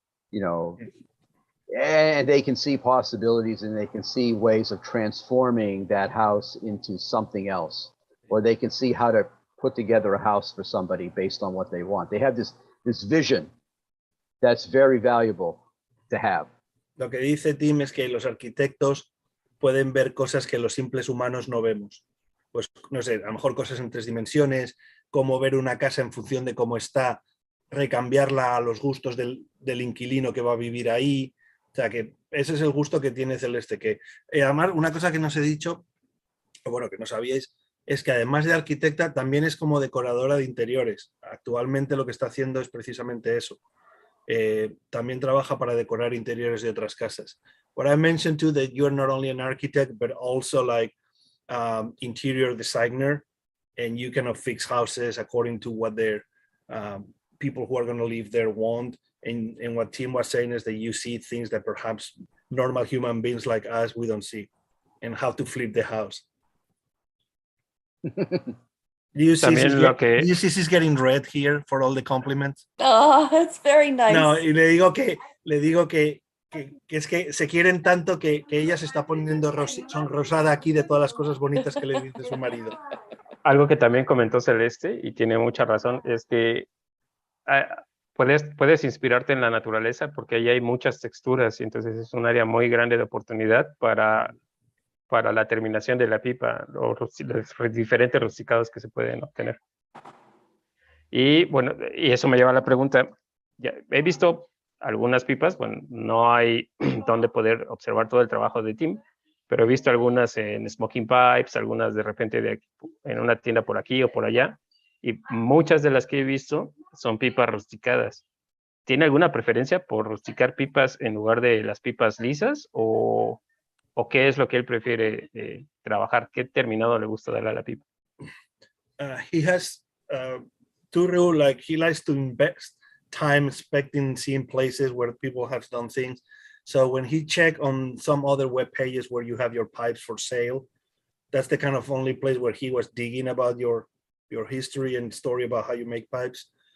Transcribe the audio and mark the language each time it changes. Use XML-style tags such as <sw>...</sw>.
<en>you know, and they can see possibilities and they can see ways of transforming that house into something else, or they can see how to put together a house for somebody based on what they want. They have this vision that's very valuable to have.</en> <es>Lo que dice Tim es que los arquitectos pueden ver cosas que los simples humanos no vemos. Pues, no sé, a lo mejor cosas en 3 dimensiones, cómo ver una casa en función de cómo está, recambiarla a los gustos del inquilino que va a vivir ahí. O sea, que ese es el gusto que tiene Celeste. Que, además, una cosa que no os he dicho, o bueno, que no sabíais, es que además de arquitecta, también es como decoradora de interiores. Actualmente lo que está haciendo es precisamente eso. También trabaja para decorar interiores de otras casas.</es> <en>What I mentioned too, that you're not only an architect, but also like interior designer, and you kind of fix houses according to what their people who are going to live there want. And what Tim was saying is that you see things that perhaps normal human beings like us, we don't see, and how to flip the house. Do you see she's getting red here for all the compliments? Oh, it's very nice.</en> <es>No, y le digo que es que se quieren tanto que ella se está poniendo sonrosada aquí de todas las cosas bonitas que le dice su marido. Algo que también comentó Celeste, y tiene mucha razón, es que puedes inspirarte en la naturaleza porque ahí hay muchas texturas y entonces es un área muy grande de oportunidad para la terminación de la pipa, los diferentes rusticados que se pueden obtener. Y bueno, y eso me lleva a la pregunta, ya, he visto algunas pipas, bueno, no hay donde poder observar todo el trabajo de Tim, pero he visto algunas en smoking pipes, algunas de repente en una tienda por aquí o por allá, y muchas de las que he visto son pipas rusticadas. ¿Tiene alguna preferencia por rusticar pipas en lugar de las pipas lisas o qué es lo que él prefiere trabajar? ¿Qué terminado le gusta darle a la pipa?</es> <en>He has two rules, like he likes to invest time seeing places where people have done things. So when he checked on some other web pages where you have your pipes for sale, that's the kind of only place where he was digging about your history and story about how you make pipes.</en>